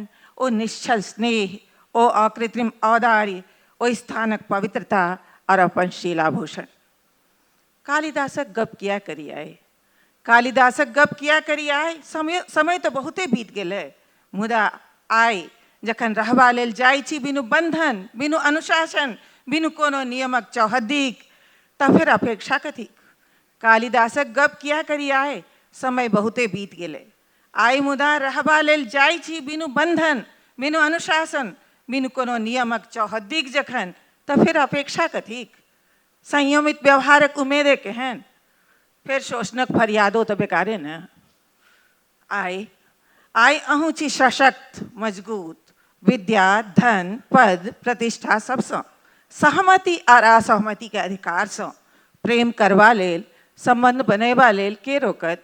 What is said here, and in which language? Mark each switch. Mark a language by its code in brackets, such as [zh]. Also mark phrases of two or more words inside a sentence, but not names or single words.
[mai] ओ निश्चल स्नेह, ओ अकृत्रिम औदार्य, ओ स्थानक पवित्रता और अपन शीलाभूषण। कालिदासक गप किया करी आए, कालिदासक गप किया करी आए। समय तो बहुते बीत गेलै, मुदा आइ जखन रहबा लेल जाइ छी बिनु बंधन, बिनु अनुशासन, बिनु कोनो नियमक चौहद्दीक, तऽ फिर अपेक्षा कथी। कालिदासक गप किया करी आए, समय बहुते बीत गेलै। आइ मुदा रहबा लेल जाइ छी बिनु बंधन, बिनु अनुशासन, बिनु कोनो नियमक चौहद्दीक जखन, तऽ फिर अपेक्षा कथीक। संयमित व्यवहारक उम्मीदे केहन, फिर शोषणक फरियादो तऽ बेकारे न। आइ अहूँ छी सशक्त, मजबूत, विद्या, धन, पद, प्रतिष्ठा सबसँ, सहमति आर असहमति के अधिकारसँ प्रेम करबा लेल, संबंध बनैबा लेल के रोकत।